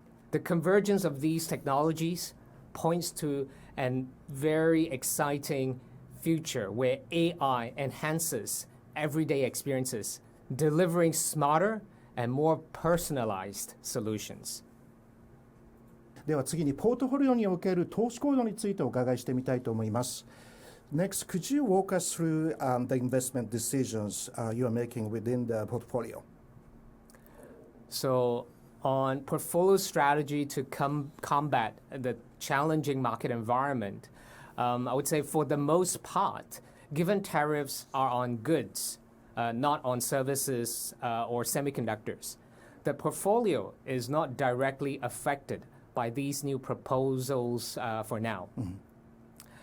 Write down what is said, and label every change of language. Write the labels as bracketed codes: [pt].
[en] The convergence of these technologies points to a very exciting future where AI enhances everyday experiences, delivering smarter and more personalized solutions. [ja] では次にポートフォリオにおける投資行動についてお伺いしてみたいと思います。 [en] Next, could you walk us through the investment decisions you are making within the portfolio? So, on portfolio strategy to combat the challenging market environment, I would say for the most part, given tariffs are on goods, not on services or semiconductors, the portfolio is not directly affected by these new proposals for now. Mm-hmm.